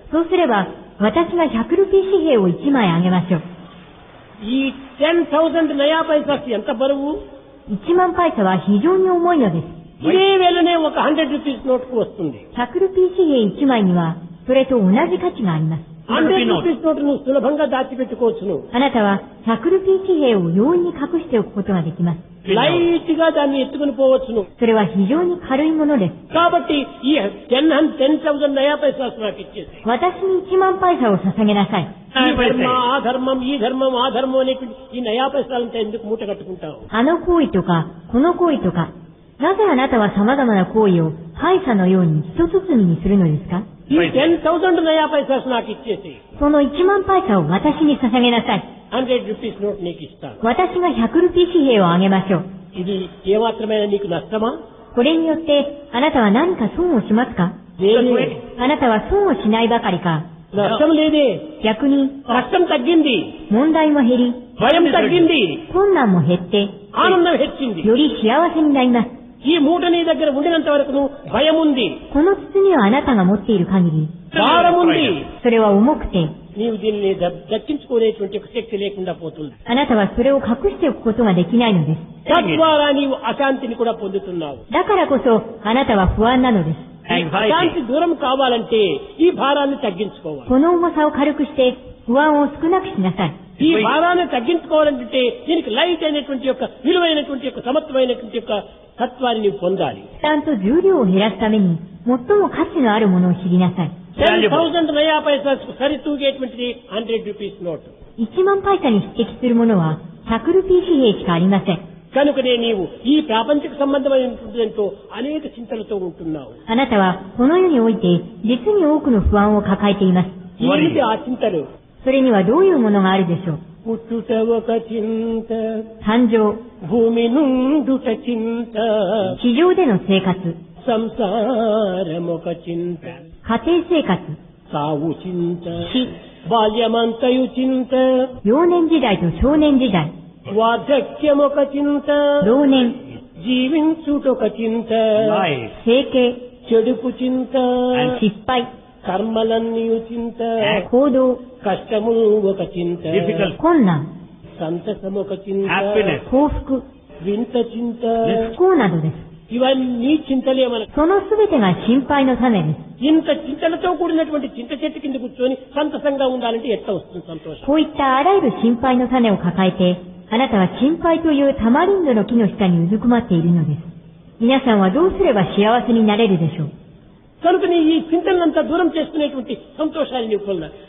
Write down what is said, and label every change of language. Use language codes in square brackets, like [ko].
[ja] そうすれば私が100ルピー紙幣を1枚あげましょう。 [te] ఈ 10,000 నయా పైసాస్ ఎంత బరువు? [ja] 1万パイサは非常に重いのです。 [te] ఇదే వేళనే ఒక 100 రూపీస్ నోట్కు వస్తుంది. [ja] 100ルピー紙幣1枚にはそれと同じ価値があります。 [te] 100 రూపీస్ నోటు నువ్వు సులభంగా దాచిపెట్టుకోవచ్చును. [ja] あなたは100ルピー紙幣を容易に隠しておくことができます。 [te] లైట్ గా దాన్ని ఎత్తుకుని పోవచ్చును. [ja] それは非常に軽いものです。 [te] కాబట్టి ఈ 10,000 నయా పైసాస్ నాకు ఇచ్చేసి, [ja] 私に1万パイサを捧げなさい。 [te] ఈ ధర్మ ఆ ధర్మం ఈ ధర్మం ఆ ధర్మం అనేటువంటి ఈ నయా పైసాలంతా ఎందుకు మూట కట్టుకుంటావు? [ja] あの行為とか、この行為とか、なぜあなたは様々な行為をパイサのように一包みにするのですか？ [te] ఈ 10,000 నయా పైసాస్ నాకు ఇచ్చేసి, [ja] その1万パイサを私に捧げなさい。 [te] 100 రూపీస్ నోట్ నీకు ఇస్తాను. [ja] 私が100ルピー紙幣をあげましょう。 [te] ఇది ఏమాత్రమైనా నీకు నష్టమా? [ja] これによってあなたは何か損をしますか？ [te] లేదు. [ja] あなたは損をしないばかりか、 [te] నష్టం లేదే, [ja] 逆に [te] కష్టం తగ్గింది, [ja] 問題も減り、 [te] భయం తగ్గింది, [ja] 困難も減って、 [te] ఆనందం హెచ్చింది. [ja] より幸せになります。 [te] ఈ మూట నీ దగ్గర ఉండినంత వరకు భయం ఉంది, [ja] この包みをあなたが持っている限り、 [te] భారం ఉంది. [ja] それは重くて、 [te] నీవు దీనిని దక్కించుకునేటువంటి ఒక శక్తి లేకుండా పోతుంది. [ja] あなたはそれを隠しておくことができないのです。 [te] తద్వారా నీవు అశాంతిని కూడా పొందుతున్నావు. [ja] だからこそあなたは不安なのです。 [te] ఈ అశాంతి దూరం కావాలంటే ఈ భారాన్ని తగ్గించుకోవాలి. [ja] この重さを軽くして不安を少なくしなさい。 [te] ఈ భారాన్ని తగ్గించుకోవాలంటే దీనికి లైట్ అయినటువంటి యొక్క విలువైనటువంటి యొక్క సమత్వమైనటువంటి యొక్క తత్వాన్ని నీవు పొందాలి. [ja] 負担と重量を減らすために最も価値のあるものを知りなさい。 [en] valuable. [te] 10,000 నయా పైసా సరితూగేటువంటిది 100 రూపీస్ నోట్. [ja] 1万パイサに匹敵するものは100ルピー紙幣しかありません。 [te] కనుకనే నీవు ఈ ప్రాపంచిక సంబంధమైనటువంటి అనేక చింతలతో ఉంటున్నావు. [ja] あなたはこの世において実に多くの不安を抱えています。 [te] ఏమిటి ఆ చింతలు? [ja] それにはどういうものがあるでしょう。 [te] పుట్టుట ఒక చింత, [ja] 誕生、 [te] భూమి నుండుట చింత, [ja] 地上での生活、 [te] సంసారమొక చింత, [ja] 家庭生活、 [te] సావు చింత, [ja] 死、 [te] బాల్యమంతయు చింత, [ja] 幼年時代と少年時代、 [te] వార్ధక్యమొక చింత, [ja] 老年、 [te] జీవించుటొక చింత, [en] Life. [ja] 整形、 [te] చెడుపు చింత, [ja] 失敗、 [te] కర్మలన్నీయు చింత, [ja] 行動、 [te] కష్టము ఒక చింత, [en] Difficult. [ja] 困難、 [te] సంతసమొక చింత, [en] Happiness. [ja] 幸福、 [te] వింత చింత, [ja] 不幸などです。 [te] ఇవన్నీ చింతలే మనకు. [ja] そのすべてが心配の種です。 [te] ఇంత చింతలతో కూడినటువంటి చింత చెట్టు కింద కూర్చొని సంతసంగా ఉండాలంటే ఎట్లా వస్తుంది సంతోషం? [ja] こういったあらゆる心配の種を抱えて、あなたは心配というタマリンドの木の下にうずくまっているのです。皆さんはどうすれば幸せになれるでしょう。 [te] కనుకని ఈ చింతలంతా దూరం చేసుకునేటువంటి సంతోషాన్ని నీకు పొంద.